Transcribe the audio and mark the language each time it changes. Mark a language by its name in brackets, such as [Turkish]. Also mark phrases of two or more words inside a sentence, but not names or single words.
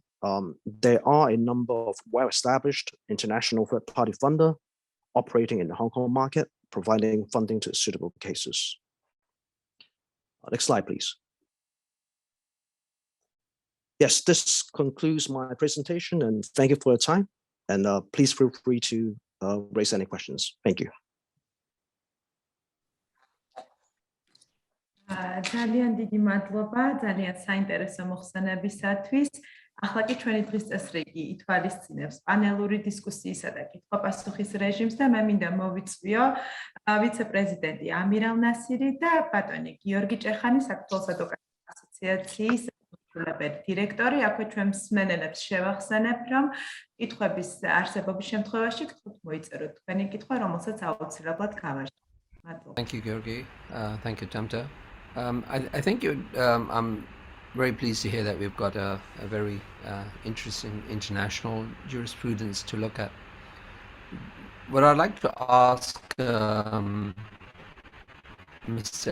[English] There are a number of well-established international third-party funder operating in the Hong Kong market, providing funding to suitable cases. Next slide, please. Yes, this concludes my presentation, and thank you for your time. And please feel free to raise any questions. Thank you. [Georgian] ძალიან დიდი მადლობა, ძალიან საინტერესო მოხსენებისათვის. ახლა კი ჩვენი დღის წესრიგი ითვალისწინებს პანელური დისკუსიისა და კითხვა-პასუხის რეჟიმს და მე მინდა მოვიწვიო ვიცე-პრეზიდენტი ამირალ ნასირი და ბატონი გიორგი ჭეხანი, საქართველოს ადვოკატების ასოციაციის დირექტორი. აქვე ჩვენ მსმენელებს შევახსენებ, რომ კითხვების არსებობის შემთხვევაში გთხოვთ მოიწეროთ თქვენი კითხვა, რომელსაც აუცილებლად გავაჟღერებთ. მადლობა. [English] Thank you, Georgi. Thank you, Tamta. I think I'm very pleased to hear that we've got a very interesting international jurisprudence to look at. What I'd like to ask Mr.